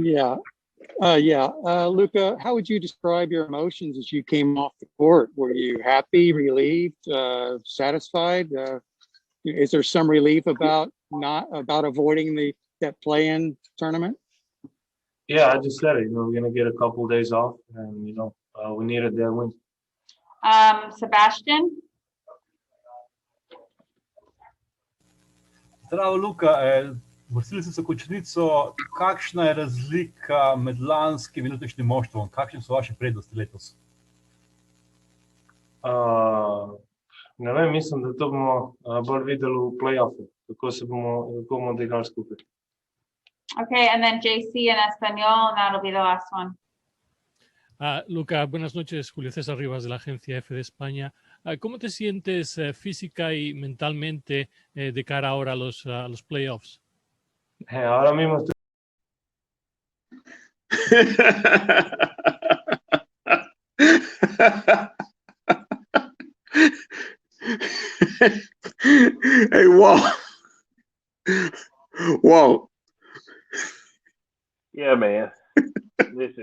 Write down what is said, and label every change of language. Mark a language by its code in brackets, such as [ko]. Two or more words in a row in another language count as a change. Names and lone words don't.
[en] Luka, how would you describe your emotions as you came off the court? Were you happy, relieved, satisfied? Is there some relief about avoiding that play-in tournament? Yeah, I just said it. We're gonna get a couple of days off, and we needed that win. Sebastian. [sl] Zdravo, Luka. Vrstili ste se končnico. Kakšna je razlika med lanskim in letošnjim moštvom? Kakšne so vaše prednosti letos? Ne vem, mislim, da to bomo bolj videli v play-offu, kako bomo odigrali skupaj. [en] Okay, and then JC in Espanol, and that'll be the last one. [es] Luka, buenas noches. Julio César Rivas de la agencia F de España. ¿Cómo te sientes física y mentalmente de cara ahora a los playoffs? Ahora mismo estoy... [en] Hey, Walt. Yeah, man. Listen.